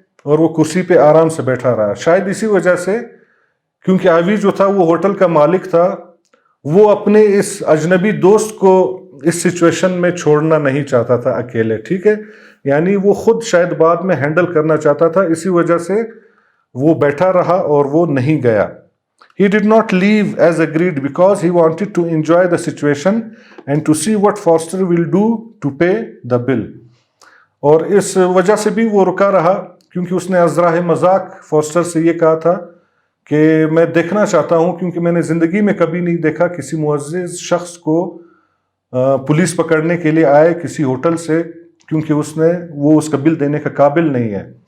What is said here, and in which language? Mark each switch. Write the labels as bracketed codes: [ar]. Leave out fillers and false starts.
[hi] और वो कुर्सी पे आराम से बैठा रहा. शायद इसी वजह से, क्योंकि आइवी जो था वो होटल का मालिक था, वो अपने इस अजनबी दोस्त को इस सिचुएशन में छोड़ना नहीं चाहता था अकेले. ठीक है. यानी वो खुद शायद बाद में हैंडल करना चाहता था, इसी वजह से वो बैठा रहा और वो नहीं गया. [en] He did not leave as agreed because he wanted to enjoy the situation and to see what Foster will do to pay the bill. [hi] और इस वजह से भी वो रुका रहा क्योंकि उसने अज़राह मजाक फॉस्टर से ये कहा था कि मैं देखना चाहता हूँ, क्योंकि मैंने ज़िंदगी में कभी नहीं देखा किसी मुअज़्ज़िज़ शख्स को पुलिस पकड़ने के लिए आए किसी होटल से, क्योंकि वो उसका बिल देने का काबिल नहीं है.